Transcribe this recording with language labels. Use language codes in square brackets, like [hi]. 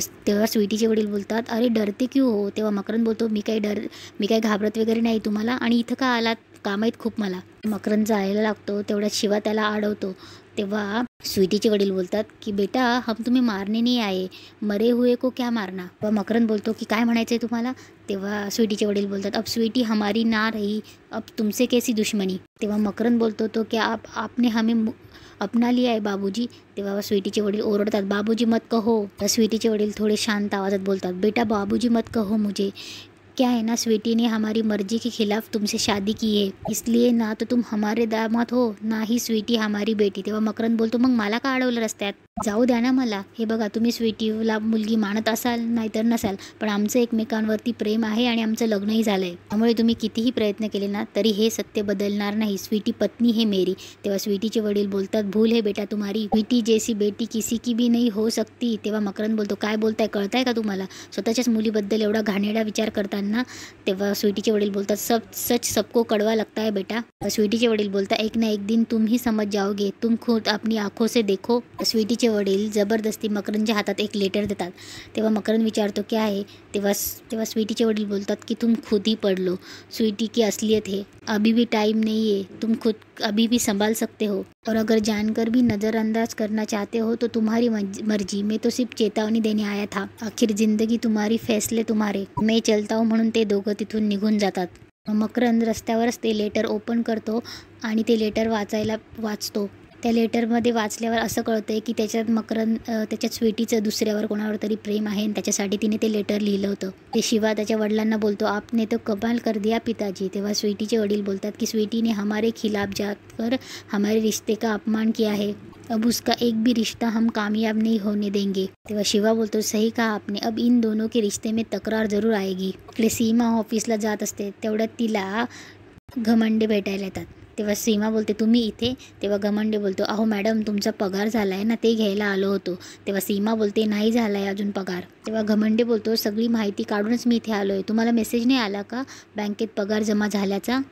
[mr] तेव्हा स्वीटीचे वडील बोलतात, [hi] अरे डरते क्यों हो. [mr] तेव्हा मकरंद बोलतो, मी काही घाबरत वगैरे नाही तुम्हाला, आणि इथं का आलात, काम आहेत खूप मला. मकरंद जायला लागतो तेवढ्यात शिवा त्याला अडवतो. तेव्हा स्वीटीचे वडील बोलतात की [hi] बेटा हम तुम्हें मारने नहीं आए, मरे हुए को क्या मारना. [mr] व मकरंद बोलतो की काय म्हणायचंय तुम्हाला. तेव्हा स्वीटीचे वडील बोलतात, [hi] अब स्वीटी हमारी ना रही, अब तुमसे कैसी दुश्मनी. [mr] तेव्हा मकरंद बोलतो [hi] तो क्या आपने हमें अपना लिया है बाबूजी. [mr] तेव्हा स्वीटीचे वडील ओरडतात, [hi] बाबूजी मत कहो. [mr] तर स्वीटीचे वडील थोडे शांत आवाजात बोलतात, [hi] बेटा बाबूजी मत कहो मुझे. क्या है ना, स्वीटी ने हमारी मर्जी के खिलाफ तुमसे शादी की है, इसलिए ना तो तुम हमारे दामाद हो ना ही स्वीटी हमारी बेटी. [mr] तेव्हा मकरंद बोलतो, मग मला का अडवलं रस्त्यात. जाऊ द्या ना मला. हे बघा, तुम्ही स्वीटीला मुलगी मानत असाल नाहीतर नसाल, पण आमचं एकमेकांवरती प्रेम आहे आणि आमचं लग्नही झालंय. त्यामुळे तुम्ही कितीही प्रयत्न केले ना तरी हे सत्य बदलणार नाही. [hi] स्वीटी पत्नी है मेरी. [mr] तेव्हा स्वीटीचे वडील बोलतात, [hi] भूल है बेटा तुम्हारी, स्वीटी जैसी बेटी किसी की भी नहीं हो सकती. [mr] तेव्हा मकरंद बोलतो, काय बोलताय, कळताय का तुम्हाला. स्वतःच्याच मुलीबद्दल एवढा घाणेरडा विचार करताना. तेव्हा स्वीटीचे वडील बोलतात, [hi] सच सबको कड़वा लगता है बेटा. [mr] स्वीटीचे वडील बोलतात, [hi] एक ना एक दिन तुम ही समझ जाओगे, तुम खुद अपनी आंखों से देखो. [mr] स्वीटीचे वडील जबरदस्ती मकरंदच्या हातात एक लेटर देतात. तेव्हा मकरंद विचारतो क्या आहे. तेव्हा स्वीटीचे वडील बोलतात की [hi] तुम खुद ही पढ़ लो, स्वीटी की असलियत है, अभी भी टाइम नहीं है, तुम खुद अभी भी संभाल सकते हो, और अगर जानकर भी नज़रअंदाज करना चाहते हो तो तुम्हारी मर्जी, मैं तो सिर्फ चेतावनी देने आया था, आखिर जिंदगी तुम्हारी फैसले तुम्हारे, मैं चलता हूँ. [mr] म्हणून ते दोघं तिथून निघून जातात. मकरंद रस्त्यावरच ते लेटर ओपन करतो आणि ते लेटर वाचतो. त्या लेटरमध्ये वाचल्यावर असं कळतंय की त्याच्यात स्वीटीचं दुसऱ्यावर कोणावर तरी प्रेम आहे आणि त्याच्यासाठी तिने ते लेटर लिहिलं होतं. ते शिवा त्याच्या वडिलांना बोलतो, [hi] आपने तो कमाल कर दिया पिताजी. [mr] तेव्हा स्वीटीचे वडील बोलतात की [hi] स्वीटी ने हमारे खिलाफ जाकर हमारे रिश्ते का अपमान किया है, अब उसका एक भी रिश्ता हम कामयाब नहीं होने देंगे. [mr] तेव्हा शिवा बोलतो, [hi] सही कहा आपने, अब इन दोनों के रिश्ते में तक्रार जरूर आएगी. [mr] इकडे सीमा ऑफिसला जात असते तेवढ्यात तिला घमंडे भेटायला येतात. तेव्हा सीमा बोलते, तुम्ही इथे. तेव्हा घमंडे बोलतो, अहो मॅडम तुमचा पगार झाला आहे ना, ते घ्यायला आलो होतो. तेव्हा सीमा बोलते, नाही झाला आहे अजून पगार. तेव्हा घमंडे बोलतो, सगळी माहिती काढूनच मी इथे आलो आहे, तुम्हाला मेसेज नाही आला का बँकेत पगार जमा झाल्याचा.